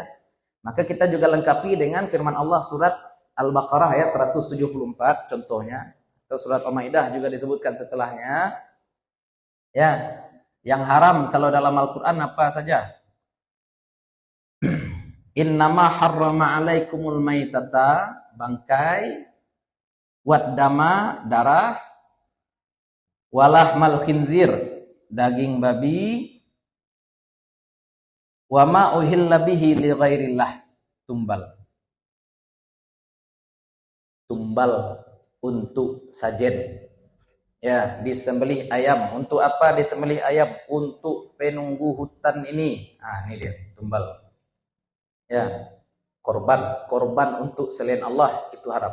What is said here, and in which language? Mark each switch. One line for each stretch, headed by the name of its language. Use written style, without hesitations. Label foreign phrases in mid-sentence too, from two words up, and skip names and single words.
Indonesian: Maka kita juga lengkapi dengan firman Allah surat Al-Baqarah ayat 174 contohnya, atau surat Al-Maidah juga disebutkan setelahnya. Ya, yang haram kalau dalam Al-Qur'an apa saja?
Arabic: إنما حرم عليكم الميتة, bangkai, waddama, darah, ولحم الخنزير,
Indonesian: daging babi,
Arabic: وما أهل به لغير الله,
Indonesian: tumbal. Tumbal untuk sajen. Ya, disembelih ayam. Untuk apa disembelih ayam? Untuk penunggu hutan ini. Ah, ini dia, tumbal. Ya, korban untuk selain Allah itu haram.